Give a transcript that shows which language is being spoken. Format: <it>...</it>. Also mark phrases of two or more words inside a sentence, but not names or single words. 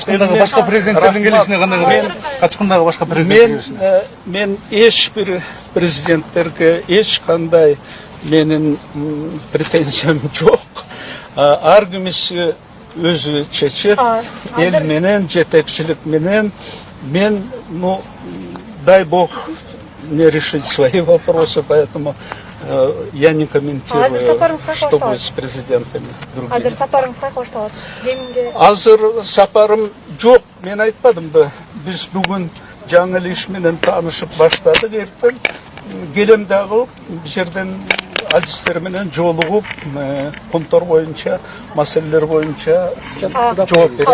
<ky>Качкындагы башка президенттердин келишине кандай карайсыз? Качкындагы башка президенттин келишине? Мен эч бир президенттерге эч кандай менин претензиям жок. Ар кимиси өзү чечет, эл менен, жетекчилик менен. Мен,</ky> <ru>дай бог, не решить свои вопросы, поэтому я не комментирую, что будет с президентами другими.</ru> <ky>Азыр сапарыңыз кайка башталат? Азыр сапарым жок, мен айтпадым да. Биз бүгүн жаңы иш менен таанышып баштадык, эртең келем дагы бул жерден адистер менен жолугуп, Кумтор боюнча, маселелер боюнча жооп берем.</ky>